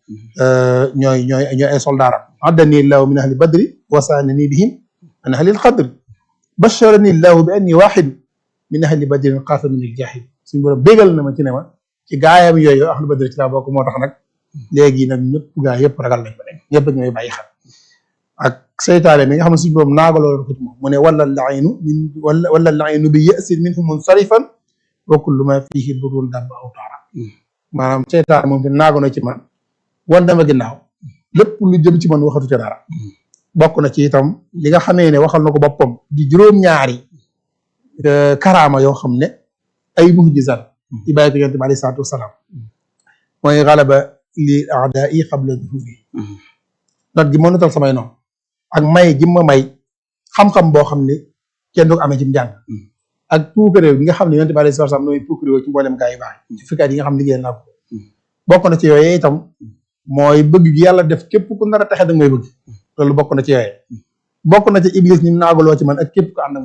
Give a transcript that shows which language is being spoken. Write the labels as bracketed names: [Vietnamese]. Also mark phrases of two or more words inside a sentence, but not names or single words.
[Wolof] ñooy ay soldaaram [Arabic] أيدني الله من أهل بدر وصانني بهم عن أهل الغدر بشرني الله بأني واحد من أهل بدر خاف من الجاحد [Wolof] suñ borom bégal na ma ci ne ma ci gaayam yooyu [Arabic] أهل بدر [Wolof] ci laa bokk moo tax nag léegi nag ñëpp gaa yëpp ragal nañ ma ñëpp ñooy bàyyi xel ak seytaane mi nga xam ne suñ borom naagaloo ko ci moom mu ne [Arabic] ولا لعين بيأس منه منصرفا وكل ما فيه ضر دب أو طار [Wolof] maanaam seytaane moom fi naago na ci man wan dama ginnaaw lépp lu jëm ci man waxatu ca dara bokk na ci itam li nga xamee ne waxal na ko boppam di juróom-ñaari karaama yoo xam ne ay muhjizat ci bàyyi ko yonent bi [Arabic] عليه الصلاة والسلام [Wolof] mooy [Arabic] غلبة الأعداء قبل ظهوري [Wolof] not gi ma notal samay noonu ak may gi ma may xam-xam boo xam ne kenn du ko amee ci njàng ak puukaréew gi nga xam ne yonent bi [Arabic] عليه الصلاة والسلام [Wolof] nooy puukaréew ci mboolem gaa yu baax ci fukki at yi nga xam ne liggéey naa ko bokk na ci yooyu itam mooy bëgg gi yàlla def képp ku nar a taxe da nga may bëgg loolu bokk na ci yooye bokk na ci iblis ñi naagaloo ci man ak képp